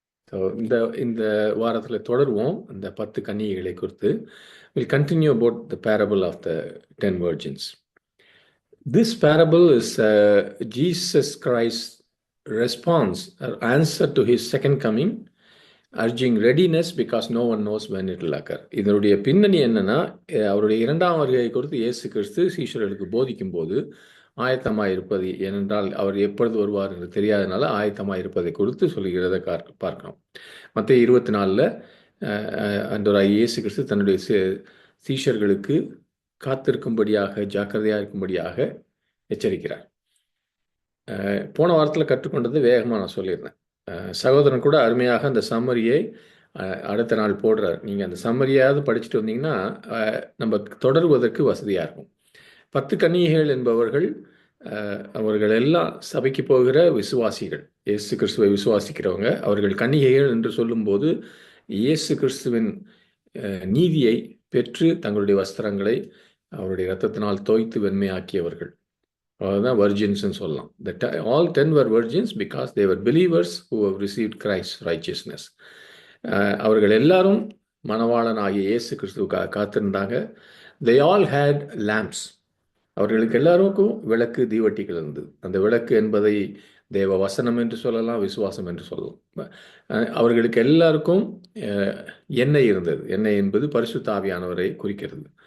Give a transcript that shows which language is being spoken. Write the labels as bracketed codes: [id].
[ta] So இந்த வாரத்தில் தொடருவோம் இந்த 10 கன்னிகைகளை குறித்து. [en] We'll continue about the parable of the 10 virgins. This parable is Jesus Christ's response or answer to his second coming, urging readiness because no one knows when it will occur. [ta] இதனுடைய பின்னணி என்னன்னா, அவருடைய இரண்டாம் வருகை குறித்து இயேசு கிறிஸ்து சீஷர்களுக்கு போதிக்கும் போது ஆயத்தமாக இருப்பது, ஏனென்றால் அவர் எப்பொழுது வருவார் என்று தெரியாதனால ஆயத்தமாக இருப்பதை குறித்து சொல்கிறதை பார்க்கிறோம். மத்தேயு 24 ஆண்டவராகிய இயேசு கிறிஸ்து தன்னுடைய சீஷர்களுக்கு காத்திருக்கும்படியாக, ஜாக்கிரதையாக இருக்கும்படியாக எச்சரிக்கிறார். போன வாரத்தில் கற்றுக்கொண்டது வேகமாக நான் சொல்லியிருந்தேன். சகோதரன் கூட அருமையாக அந்த சம்மரியை அடுத்த நாள் போடுறார். நீங்கள் அந்த சம்மரியாவது படிச்சுட்டு வந்தீங்கன்னா நம்ம தொடருவதற்கு வசதியாக இருக்கும். 10 கன்னிகைகள் என்பவர்கள் அவர்கள் எல்லாம் சபைக்கு போகிற விசுவாசிகள், இயேசு கிறிஸ்துவை விசுவாசிக்கிறவங்க. அவர்கள் கன்னிகைகள் என்று சொல்லும்போது இயேசு கிறிஸ்துவின் நீதியை பெற்று தங்களுடைய வஸ்திரங்களை அவருடைய இரத்தத்தினால் தோய்த்து வெண்மையாக்கியவர்கள். அதுதான் வர்ஜின்ஸ்ன்னு சொல்லலாம். [en] All 10 were virgins because they were believers who have received Christ's righteousness. [ta] அவர்கள் எல்லாரும் மணவாளன் ஆகிய இயேசு கிறிஸ்துவுக்காக காத்திருந்தாங்க. [en] They all had lamps. [ta] அவர்களுக்கு எல்லாருக்கும் விளக்கு, தீவட்டிகள் இருந்தது. அந்த விளக்கு என்பதை தேவ வசனம் என்று சொல்லலாம், விசுவாசம் என்று சொல்லலாம். அவர்களுக்கு எல்லாருக்கும் எண்ணெய் இருந்தது. எண்ணெய் என்பது பரிசுத்த ஆவியானவரை குறிக்கிறது.